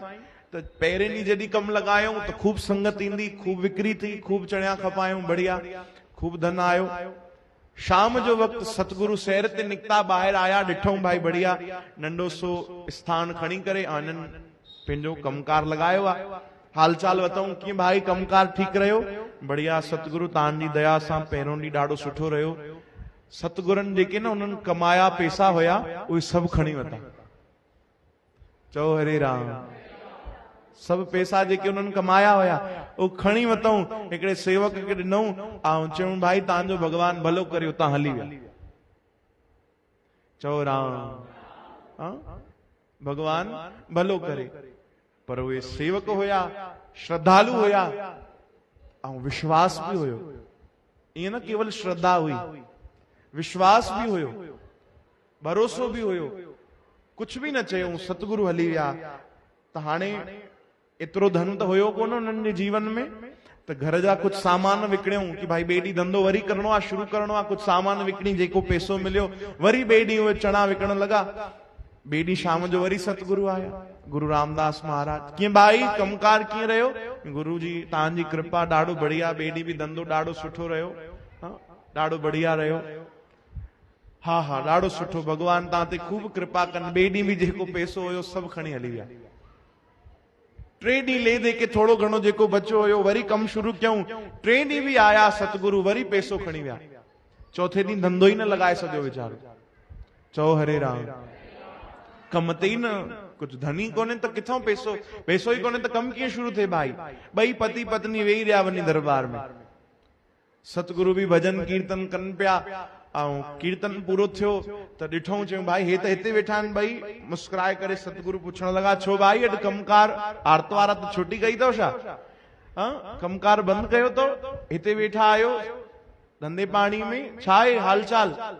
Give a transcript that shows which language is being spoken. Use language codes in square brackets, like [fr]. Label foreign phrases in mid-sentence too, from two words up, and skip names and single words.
[sd] त पहिरें ॾींहुं जॾहिं कमु लॻायूं त खूब संगत ईंदी, खूब विक्री थी, खूब चणिया खपायूं, बढ़िया खूब धन आयो। शाम जो वक़्तु सतगुरु सैर ते निकिता, ॿाहिरि आया, ॾिठऊं भाई बढ़िया नंढो सो स्थान खणी करे इन्हनि पंहिंजो कमकार लगायो आ। हालचाल बताऊं कीअं भाई कमकार ठीक रहियो? बढ़िया सतगुरु तव्हांजी दया सां पहिरों ॾींहुं ॾाढो सुठो रहियो। सतगुरनि जेके न उन्हनि कमाया पैसा हुया उहे सभु खणी वरिता। चओ हरे राम। सभु पैसा जेके उन्हनि कमाया हुया उहे खणी वरितऊं, हिकिड़े सेवक खे ॾिनऊं ऐं चयूं भाई तव्हांजो भॻवान भलो करियो, तव्हां हली विया। चओ राम। भगवान भलो करे। पर उहे सेवक हुया, श्रद्धालु हुया ऐं विश्वास भी हुयो। ईअं न केवल श्रद्धा हुई, विश्वास भी हुयो, भरोसो भी हुयो। कुछ भी न चयूं, सतगुरु हली विया। त हाणे एतिरो धन त हुयो कोन उन्हनि जे जीवन में, त घर जा कुछ सामान विकिणियूं कि भाई ॿिए ॾींहुं धंधो वरी करणो आहे, शुरू करणो आहे। कुछ सामान विकिणी, जेको पैसो मिलियो वरी ॿिए ॾींहुं उहे चणा विकण लॻा। ॿिए ॾींहुं शाम जो वरी सतगुरु आया, गुरु रामदास महाराज। कीअं भाई कमकार कीअं रहियो? गुरु जी तव्हांजी कृपा ॾाढो बढ़िया, ॿिए ॾींहुं भी धंधो ॾाढो सुठो रहियो, ॾाढो बढ़िया रहियो। हा हा ॾाढो सुठो, भगवान तव्हां ते खूब कृपा कनि। ॿिए ॾींहुं भी जेको पैसो हुयो सभु खणी हली विया। टे ॾींहुं [hi] ले दे के [sd] थोड़ो घणो जेको बचो हुयो वरी कम शुरू कयूं। टे ॾींहुं भी आया सतगुरु, वरी पैसो खणी विया। चौथे ॾींहुं धंधो ही न लॻाए सघियो वीचारो। चओ हरे राम। कम ते ही न, कुछ धनी कोने त किथों पैसो, पैसो ही कोने त कम कीअं शुरू थे भाई। ॿई पति पत्नी वेही रहिया वञी दरबार में। सतगुरु भी भजन कीर्तन कनि पिया ऐं कीर्तन पूरो थियो त ॾिठऊं, चयूं भाई हे त हिते वेठा आहिनि ॿई। मुस्कुराए करे सतगुरु पुछण लॻा, छो भाई अॼु कमकार आर्तवार त छुट्टी कई अथव छा? कमकार बंदि कयो अथव, हिते वेठा आहियो धंधे पाणी में, छा आहे हालचाल?